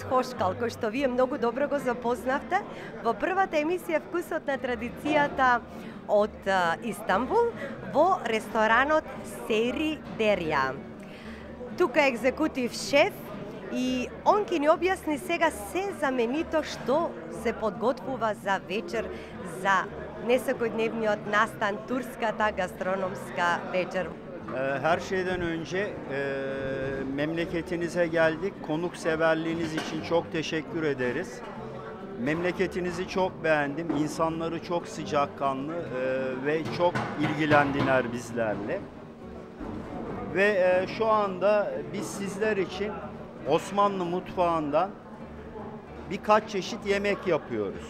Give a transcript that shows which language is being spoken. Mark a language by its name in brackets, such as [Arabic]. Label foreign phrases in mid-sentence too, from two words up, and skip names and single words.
[Macedonian] Хошкал, кој што вие многу добро го запознавте во првата емисија Вкусот на традицијата од Истанбул во ресторанот Сери Дерија. Тука е екзекутив шеф и он ќе ни објасни сега се заменито што се подготвува за вечер, за несекојдневниот настан, турската гастрономска вечер. [Turkish] Her şeyden önce memleketinize geldik. Konukseverliğiniz için çok teşekkür ederiz. Memleketinizi çok beğendim. İnsanları çok sıcakkanlı ve çok ilgilendiler bizlerle. Ve şu anda biz sizler için Osmanlı mutfağından birkaç çeşit yemek yapıyoruz.